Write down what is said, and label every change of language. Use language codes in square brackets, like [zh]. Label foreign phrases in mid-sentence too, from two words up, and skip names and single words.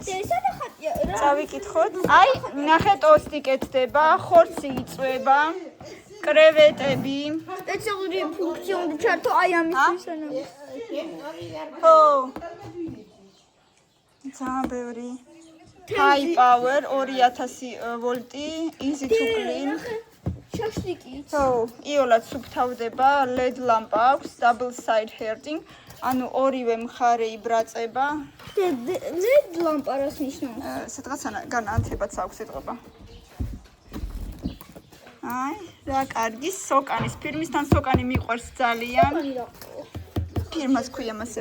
[ka] წავიკითხოთ. აი, ნახე ტოსტი კეთდება, ხორცი იწვება. კრევეტები. სპეციალური ფუნქცია უნდა ჩართო აი ამისთვის ანა. ხო. ძალიან ბევრი. [en] High power 2000 ვოლტი, easy to clean. [ka] შაშტიკი. ხო, იოლად სუფთავდება, LED ლამპა აქვს, [en] double side heating. [ka] ანუ ორივე მხარე იბრაწება. LED ლამპა რას ნიშნავს? სადღაცგან ანთებაც აქვს ეთყობა. აი, რა კარგი სოკანის ფირმისთან სოკანი მიყვარს ძალიან. ფირმას ქვია მასე.